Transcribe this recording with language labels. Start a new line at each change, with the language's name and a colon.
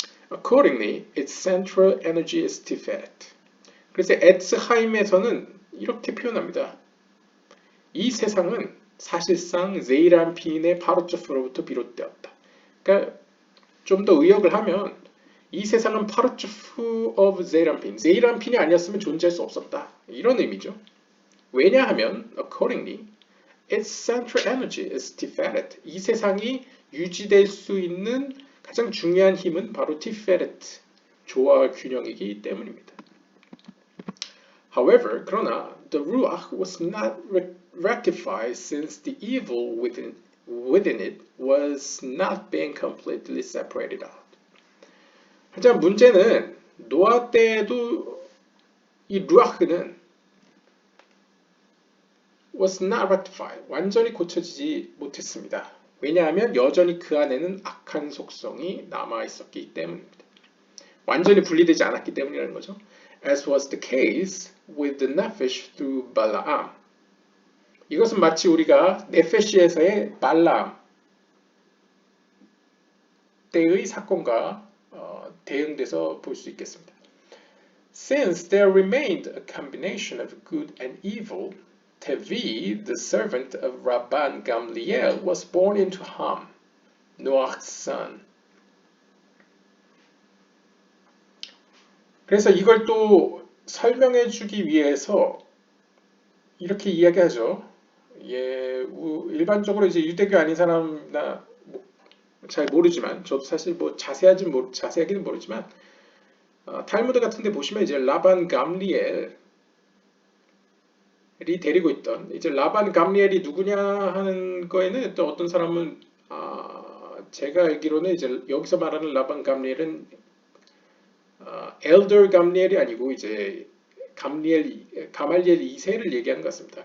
English: Accordingly, its central energy is Tiferet.
Korean: 그래서 에츠하임에서는 이렇게 표현합니다. 이 세상은 사실상 제이란핀의 파르츠프로부터 비롯되었다. 그러니까 좀 더 의역을 하면 이 세상은 파르츠프 of 제이란핀, 제이란핀이 아니었으면 존재할 수 없었다. 이런 의미죠. 왜냐하면
English: accordingly, its central energy is Tiferet.
Korean: 이 세상이 유지될 수 있는 가장 중요한 힘은 바로 Tiferet, 조화 균형이기 때문입니다.
English: However,
Korean: 그러나
English: the Ruach was not rectified since the evil within it was not being completely separated out.
Korean: 하지만 문제는 노아 때에도 이 루아흐는
English: was not rectified,
Korean: 완전히 고쳐지지 못했습니다. 왜냐하면 여전히 그 안에는 악한 속성이 남아있었기 때문입니다. 완전히 분리되지 않았기 때문이라는 거죠.
English: As was the case with the nephesh through Balaam.
Korean: 이것은 마치 우리가 네페시에서의 발람 때의 사건과 대응돼서 볼 수 있겠습니다.
English: Since there remained a combination of good and evil, Tevi, the servant of Rabban Gamliel, was born into Ham, Noach's son.
Korean: 그래서 이걸 또 설명해 주기 위해서 이렇게 이야기하죠. 예, 일반적으로 이제 유대교 아닌 사람나 잘 모르지만, 저도 사실 뭐 자세하게는 모르지만, 탈무드 같은데 보시면 이제 라반 감리엘이 데리고 있던, 이제 라반 감리엘이 누구냐 하는 거에는 또 어떤 사람은 제가 알기로는 이제 여기서 말하는 라반 감리엘은 엘더 감리엘이 아니고 이제 가말리엘 2세를 얘기하는 것 같습니다.